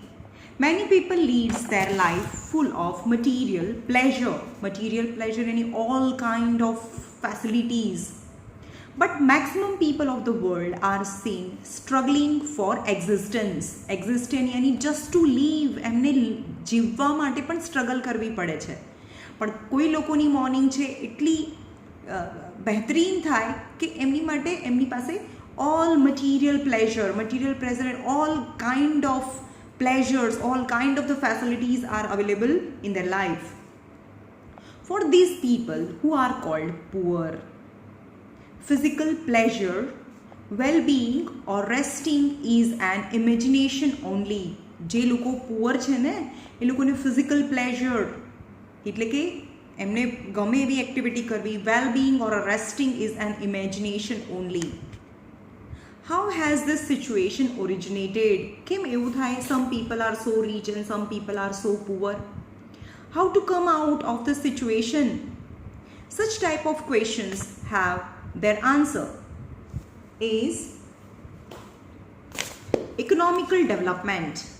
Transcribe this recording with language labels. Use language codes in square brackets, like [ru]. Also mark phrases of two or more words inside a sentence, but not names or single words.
[en] Many people leads their life full of material pleasure any all kind of facilities. But maximum people of the world are seen struggling for existence. [gu] Existence यानी [en] just to live [gu] એમને જીવવા માટે પણ સ્ટ્રગલ કરવી પડે છે. પણ કોઈ લોકોની મોર્નિંગ છે એટલી બહેતરીન થાય કે એમની માટે એમની પાસે [en] all material pleasure and all kind of pleasures, all kind of the facilities are available in their life. For these people who are called poor, physical pleasure, well-being or resting is an imagination only. [gu] જે લોકો પુઅર છે ને એ લોકોને [en] physical pleasure [gu] એટલે કે એમને ગમે એવી એક્ટિવિટી કરવી, [en] well-being or resting is an imagination only. How has this situation originated? [gu] કેમ એવું થાય? [en] Some people are so rich and some people are so poor. How to come out of the situation? Such type of questions have their answer is economical development.